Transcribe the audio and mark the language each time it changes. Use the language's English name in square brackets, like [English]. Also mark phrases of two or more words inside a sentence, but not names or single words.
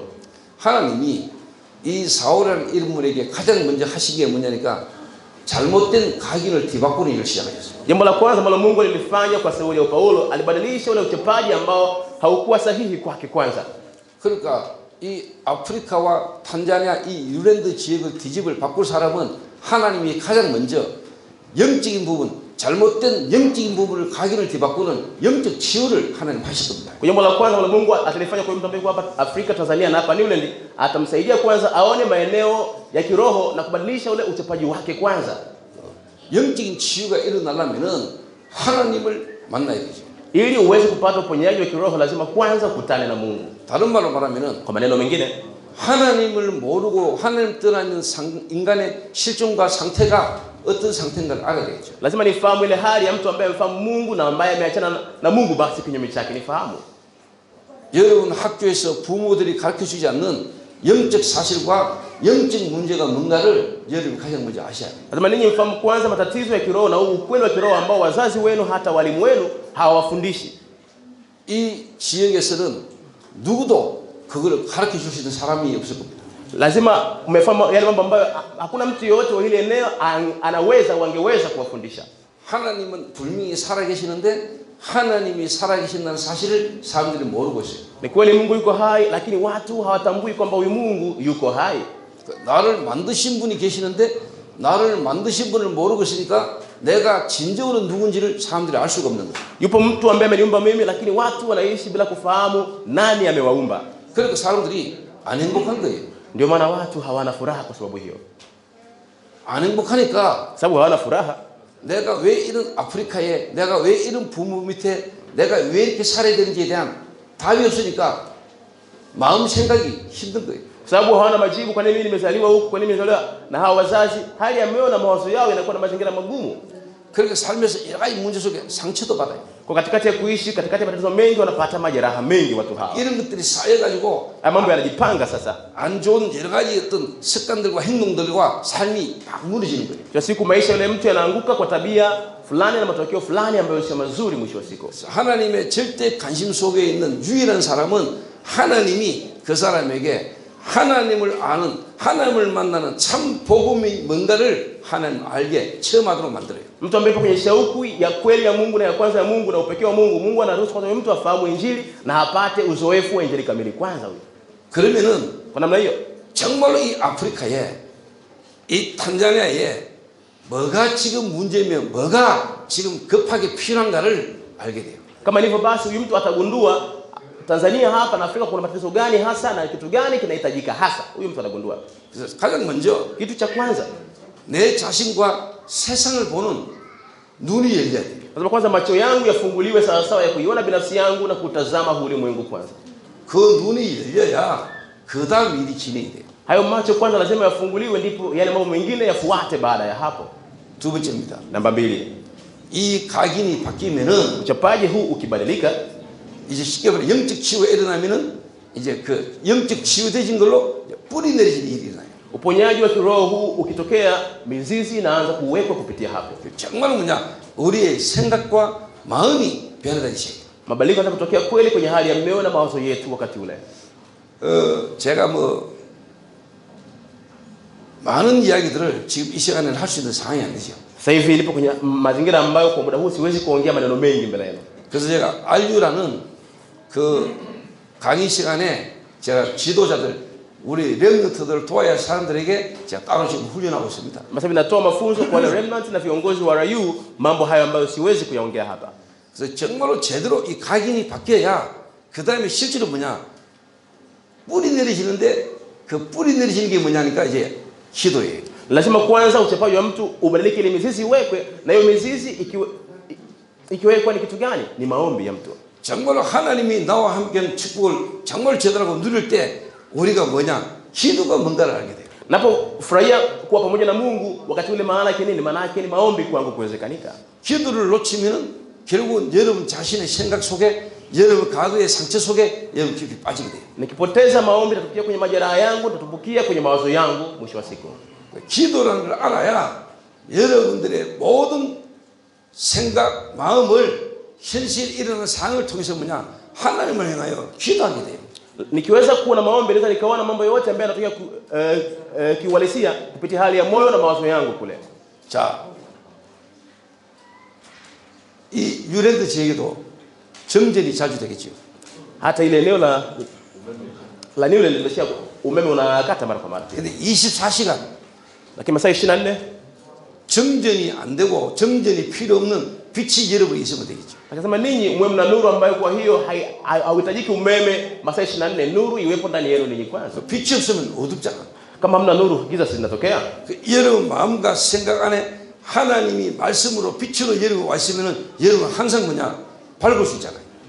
[Korean] 하나님이 이 사울이라는 인물에게 가장 먼저 하신 게 뭐냐니까 잘못된 각인을 뒤바꾸는 일을 시작하셨어요. [Swahili] Jambo la kwanza ambalo Mungu alilifanya kwa Sauli au Paulo, alibadilisha ule uchapaji ambao haukuwa sahihi kwake kwanza. [Korean] 그러니까 이 아프리카와 탄자니아 이 뉴랜드 지역을 뒤집을 바꿀 사람은 하나님이 가장 먼저 영적인 부분, 잘못된 영적인 부분을 각인을 뒤바꾸는 영적 치유를 하나님 하실 겁니다. [Swahili] Jambo la kwanza ambalo Mungu atalifanya kwa mtu ambaye hapa Afrika, Tanzania na hapa New Zealand, atamsaidia kwanza aone maeneo ya kiroho na kubadilisha ule uchapaji wake kwanza. [Korean] 영적인 치유가 일어나려면은 하나님을 만나야 되죠. [Swahili] Ili uweze kupata uponyaji wa kiroho lazima kwanza ukutane na Mungu. [Korean] 다른 말로 말하면은 [Swahili] Kwa maneno mengine, [Korean] 하나님을 모르고 하나님 떠나 있는 인간의 실존과 상태가 어떤 상태인가를 알아야 되겠죠. [Swahili] Lazima nifahamu ile hali ya mtu ambaye amefahamu Mungu na ambaye ameachana na Mungu, basi kinyume chake nifahamu. [Korean] 여러분 학교에서 bu모들이 가르쳐주지 않는 영적 사실과 영적 문제가 뭔가를 여러분이 가장 먼저 아셔야 돼요. [Swahili] Lazima ninyi mfahamu kwanza matatizo ya kiroho na ukweli wa kiroho ambao wazazi wenu hata walimu wenu hawawafundishi. [Korean] 이 지역에서는 누구도 그걸 가르쳐 줄 수 있는 사람이 없을 겁니다. [Swahili] Lazima umefahamu yale mambo ambayo hakuna mtu yote wa ile eneo anaweza wangeweza kuwafundisha. [Korean] 하나님은 분명히 살아계시는데 하나님이 살아계신다는 사실을 사람들이 모르고 있어요. [Swahili] Ni kweli Mungu yuko hai, lakini watu hawatambui kwamba huyu Mungu yuko hai. [Korean] 나를 만드신 분이 계시는데 나를 만드신 분을 모르고 있으니까 내가 진정으로 누군지를 사람들이 알 수가 없는 거예요. [Swahili] Yupo mtu ambaye ameniumba mimi, lakini watu wanaishi bila kufahamu nani amewaumba. [Korean] 그러니까 사람들이 안 행복한 거예요. [Swahili] Ndio maana watu hawana furaha kwa sababu hiyo. [Korean] 안 행복하니까 [Swahili] Sababu hawana furaha. [Korean] 내가 왜 이런 아프리카에 내가 왜 이런 부모 밑에 내가 왜 이렇게 살아야 되는지에 대한 답이 없으니까 마음 생각이 힘든 거예요. [Swahili] Sababu hawana majibu, kwa nini mimi nimezaliwa huku, kwa nini nimezaliwa na hawa wazazi, hali ya moyo na mawazo yao yanakuwa na mazingira magumu. [Korean] 그러니까 살면서 여러 가지 문제 속에 상처도 받아요. [Swahili] Kwa katikati ya kuishi, katikati ya matatizo mengi wanapata majeraha mengi watu hawa. [Korean] 이런 것들이 쌓여가지고 [Swahili] Mambo yanajipanga sasa. [Korean] 안 좋은 여러 가지 어떤 습관들과 행동들과 삶이 막 무너지는 거예요. [Swahili] Kwa siku maisha yule mtu yanaanguka kwa tabia fulani na matokeo fulani ambayo sio mazuri mwisho wa siku. [Korean] 하나님의 절대 관심 속에 있는 유일한 사람은 하나님이 그 사람에게 하나님을 아는 하나님을 만나는 참 복음이 뭔가를 하나님 알게 체험하도록 만들어요. [Swahili] Mtu ambaye yupo kwenye shauku ya kweli ya Mungu na ya kwanza ya Mungu na upekee wa Mungu, Mungu anaruhusu kwa mtu afahamu injili na apate uzoefu wa injili kamili kwanza huyo. [Korean] 그러면은 [Swahili] Kwa namna hiyo [Korean] 정말로 이 아프리카에 이 탄자니아에 뭐가 지금 문제면 뭐가 지금 급하게 필요한가를 알게 돼요. [Swahili] kama hivyo basi huyu mtu atagundua Tanzania hapa na Afrika kuna matatizo gani hasa na kitu gani kinahitajika hasa. Huyu mtu atagundua. [Korean] 그래서 가장 먼저 [Swahili] Kitu cha kwanza, [Korean] 내 자신과 세상을 보는 눈이 열려야 돼요. [Swahili] lazima kwanza macho yangu yafunguliwe sawa sawa ya kuiona binafsi yangu na kutazama huu ulimwengu kwanza. [Korean] 그 눈이 열려야 그다음 일이 진행이 돼요. [Swahili] Hayo macho kwanza lazima yafunguliwe, ndipo yale mambo mengine yafuate baada ya hapo. [Korean] 두 번째입니다. [Swahili] Namba 2. [Korean] 이 각인이 바뀌면은 [Swahili] Uchapaji huu ukibadilika, [Korean] 이제 쉽게 말해 영적 치유가 일어나면은 이제 그 영적 치유되진 걸로 뿌리 내리는 일이 일어나요. [Swahili] uponyaji wa kiroho huu ukitokea, mizizi inaanza kuwekwa kupitia hapo. [Korean] 정말 뭐냐 우리의 생각과 마음이 변화되기 시작해요. [Swahili] Mabadiliko yanaweza kutokea kweli kwenye hali ya mioyo na mawazo yetu wakati ule. [Korean] 제가 뭐 많은 이야기들을 지금 이 시간에는 할 수 있는 상황이 안 되죠. [Swahili] Sasa hivi nilipo kwenye mazingira ambayo kwa muda huu siwezi kuongea maneno mengi mbele yenu. [Korean] 그래서 제가 RU라는 그 강의 시간에 제가 지도자들 우리 렘넌트들을 도와야 할 사람들에게 제가 따로 지금 훈련하고 있습니다. [Swahili] Sasa natoa mafunzo kwa wale remnant na viongozi wa RU, mambo hayo ambayo siwezi kuyaongea hapa. [Korean] 그래서 정말로 제대로 이 각인이 바뀌어야 그 다음에 실제로 뭐냐 뿌리 내리시는데 그 뿌리 내리시는 게 뭐냐니까 이제 기도예요. [Swahili] Lazima kwanza uchapaji wa mtu ubadilike, ile mizizi iwekwe, na hiyo mizizi ikiwekwa ni kitu gani? Ni maombi ya mtu. [Korean] 정말로 하나님이 나와 함께하는 축복을 정말 제대로 누릴 때 우리가 뭐냐 기도가 뭔가를 알게 돼요. [Swahili] Napofurahia kuwa pamoja na Mungu wakati ule, maana yake nini? Maana yake ni maombi kwangu kuwezekanika. [Korean] 기도를 놓치면은 결국은 여러분 자신의 생각 속에 여러분 과거의 상처 속에 여러분 깊이 빠지게 돼요. [Swahili] Nikipoteza maombi nitatukia kwenye majeraha yangu, nitatubukia kwenye mawazo yangu mwisho wa siku. [Korean] 기도라는 걸 알아야 여러분들의 모든 생각, 마음을 현실 일어나는 상황을 통해서 뭐냐 하나님을 향하여 기도하게 돼요. [Swahili] Nikiweza kuwa na maombi naweza nikaona mambo yote ambayo yanatokea kiuhalisia kupitia hali ya moyo na mawazo yangu kule. [Korean] 자, 이 뉴랜드 지역에도 정전이 자주 되겠죠. [Swahili] Hata ile eneo la New Land ndio umeme unakata mara kwa mara. [Korean] 근데 24시간 [Swahili] Lakini masaa 24 [Korean] 정전이 안 되고 정전이 필요 없는 빛이 여러분이 있으면 되겠죠. [Swahili] akasema ninyi mwe mna nuru ambayo kwa hiyo hauhitajiki umeme masaa 24, nuru iwepo ndani yenu ninyi kwanza. [Korean] 빛이 없으면 어둡잖아. [Swahili] Kama hamna nuru, giza linatokea. [Korean] 여러분 마음과 생각 안에 하나님이 말씀으로 빛으로 여러분 와 있으면은 여러분 항상 뭐냐 밝을 수 있잖아요.